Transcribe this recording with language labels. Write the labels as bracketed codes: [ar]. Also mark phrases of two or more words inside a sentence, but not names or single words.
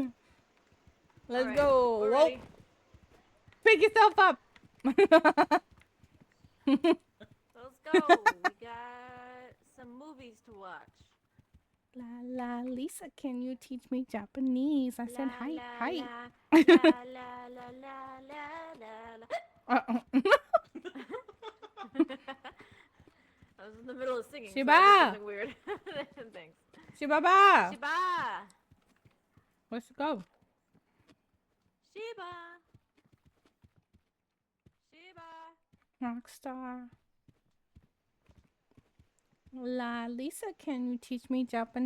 [en] Let's Alright, go. we're Whoa. ready. Pick yourself up. Let's go. We got some movies to watch. La la, Lisa, can you teach me Japanese? I said hi, La, hi. la, la, la, la, la, la, la. Uh-oh. I was in the middle of singing. Shiba. So I did something weird. Thanks. Shibaba. Shiba. Let's go. Shiba. Shiba. Rockstar. La Lisa, can you teach me Japanese?